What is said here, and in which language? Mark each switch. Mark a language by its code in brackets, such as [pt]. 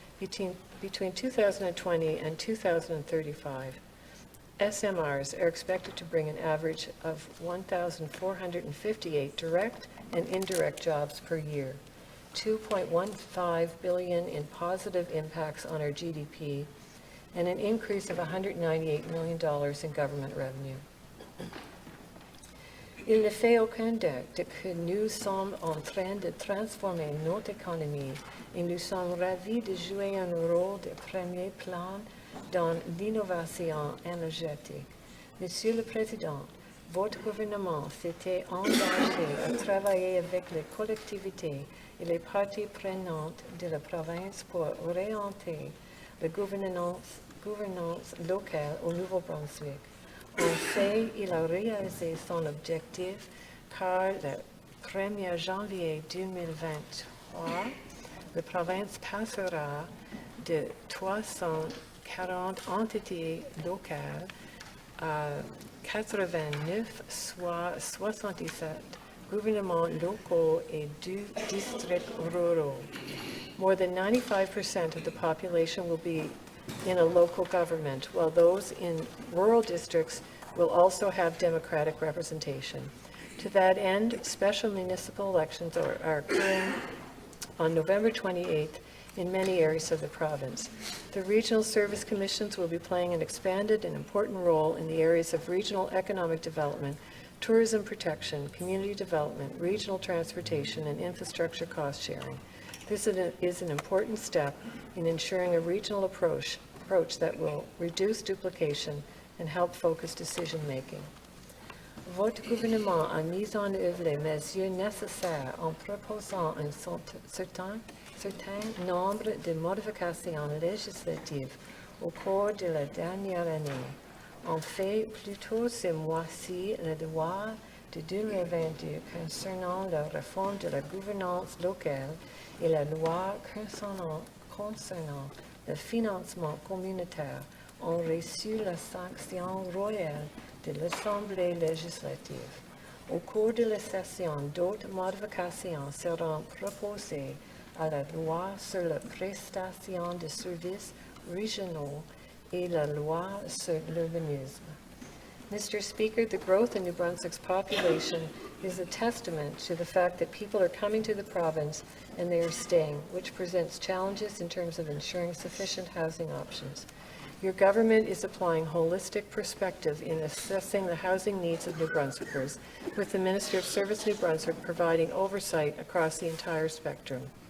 [en] Between 2020 and 2035, SMRs are expected to bring an average of 1,458 direct and indirect jobs per year, $2.15 billion in positive impacts on our GDP, and an increase of $198 million in government revenue. [fr] Il ne fait aucun doute que nous sommes en train de transformer notre économie et nous sommes ravis de jouer un rôle de premier plan dans l'innovation énergétique. Monsieur le Président, votre gouvernement s'était engagé à travailler avec les collectivités et les parties prenantes de la province pour orienter la gouvernance locale au Nouveau-Brunswick. En fait, il a réalisé son objectif car le 1er janvier 2023, la province passera de 340 entités locales à 89, soit 77 gouvernements locaux et 2 districts ruraux. [en] More than 95% of the population will be in a local government, while those in rural districts will also have democratic representation. To that end, special municipal elections are occurring on November 28th in many areas of the province. The regional service commissions will be playing an expanded and important role in the areas of regional economic development, tourism protection, community development, regional transportation, and infrastructure cost sharing. This is an important step in ensuring a regional approach that will reduce duplication and help focus decision-making. [fr] Votre gouvernement a mis en œuvre les mesures nécessaires en proposant un certain nombre de modifications législatives au cours de la dernière année. En fait, plus tôt ce mois-ci, la loi de 2022 concernant la réforme de la gouvernance locale et la loi concernant le financement communautaire ont reçu la sanction royale de l'Assemblée législative. Au cours de la session, d'autres modifications seront proposées à la loi sur la prestation de services régionaux et la loi sur l'urbanisme. [en] Mr. Speaker, the growth in New Brunswick's population is a testament to the fact that people are coming to the province and they are staying, which presents challenges in terms of ensuring sufficient housing options. Your government is applying holistic perspective in assessing the housing needs of New Brunswickers, with the Minister of Service New Brunswick providing oversight across the entire spectrum.